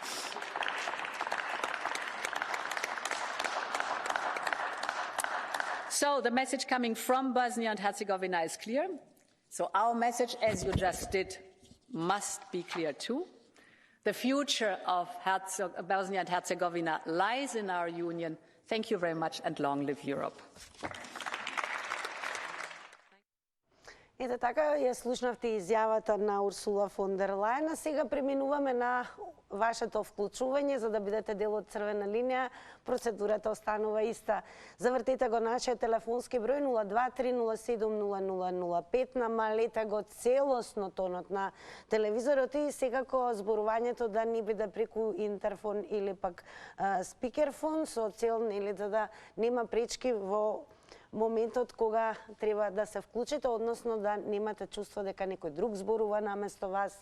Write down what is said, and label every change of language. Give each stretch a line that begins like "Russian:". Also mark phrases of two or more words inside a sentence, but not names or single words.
English: So the message coming from Bosnia and Herzegovina is clear. So our message, as you just did, must be clear too. The future of Bosnia and Herzegovina lies in our union. Thank you very much and long live Europe.
Macedonian: Ете така, ја слушнавте изјавата на Урсула фон дер Лајен, а сега преминуваме на вашето вклучување за да бидете дел од Црвена линија. Процедурата останува иста. Завртете го нашиот телефонски број 023070005, намалете го целосно тонот на телевизорот и секако зборувањето да не биде преку интерфон или пак спикерфон со цел да нема пречки во моментот кога треба да се вклучите, односно да немате чувство дека некој друг зборува наместо вас.